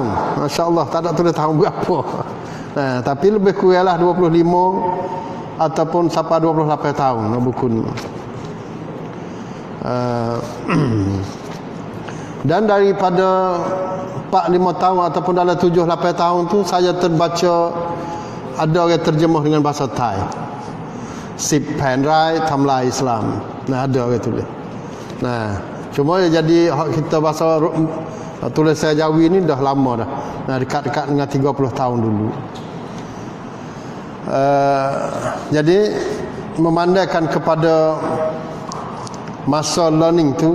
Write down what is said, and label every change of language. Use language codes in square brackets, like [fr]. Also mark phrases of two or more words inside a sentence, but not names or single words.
[ms] Masya-Allah, tak ada tulis tahun berapa. Nah, tapi lebih kuranglah 25 ataupun sampai 28 tahun buku ni. Dan daripada 4-5 tahun ataupun dalam 7-8 tahun tu saya terbaca ada orang terjemah dengan bahasa Thai. [th] 10 แผ่นร้ายทำลาย Islam. [ms] Nah, ada orang tulis. Nah, cuma jadi kita bahasa tulis saya Jawi ni dah lama dah. Nah, dekat-dekat dengan 30 tahun dulu. Jadi memandaikan kepada masa learning tu.